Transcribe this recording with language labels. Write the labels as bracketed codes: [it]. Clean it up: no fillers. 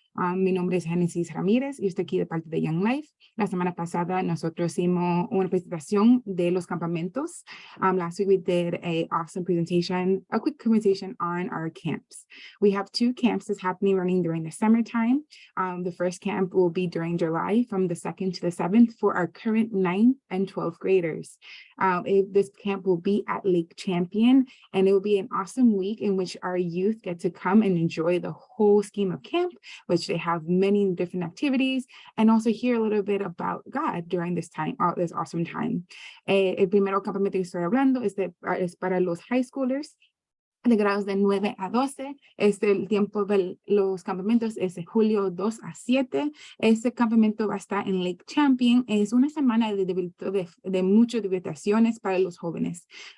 [es] Mi nombre es Genesis Ramírez y estoy aquí de parte de Young Life. La semana pasada nosotros hicimos una presentación de los campamentos. [en] Last week we did a awesome presentation, a quick presentation on our camps. We have 2 camps that's running during the summertime. The first camp will be during July from the 2nd to the 7th for our current 9th and 12th graders. This camp will be at Lake Champion, and it will be an awesome week in which our youth get to come and enjoy the whole scheme of camp, which they have many different activities, and also hear a little bit about God during this time, this awesome time. [es] El primero campamento que estoy hablando es para los high schoolers, de grados de 9 a 12. El tiempo de los campamentos es de julio 2 a 7. Este campamento va a estar en Lake Champion. Es una semana de muchas diversión para los jóvenes.